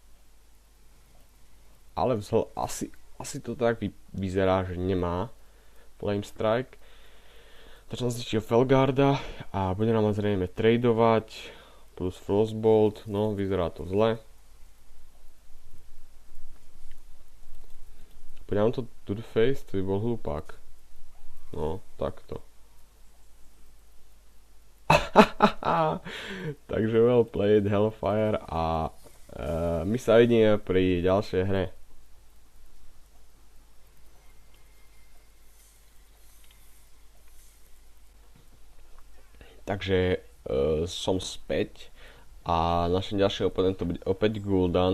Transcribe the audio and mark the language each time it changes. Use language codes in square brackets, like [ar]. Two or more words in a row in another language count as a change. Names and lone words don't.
[sk] Ale asi to tak vyzerá, že nemá Flame Strike. Takže nás zničil Felgarda a bude nám zrejme tradovať plus Frostbolt, no vyzerá to zle. Podám to [en] to the face, [sk] to by bol hlupák. No, takto. Takže [en] well played [sk] Hellfire a my sa vidíme pri ďalšej hre. Takže som späť a našim ďalším oponentom bude opäť Gul'dan.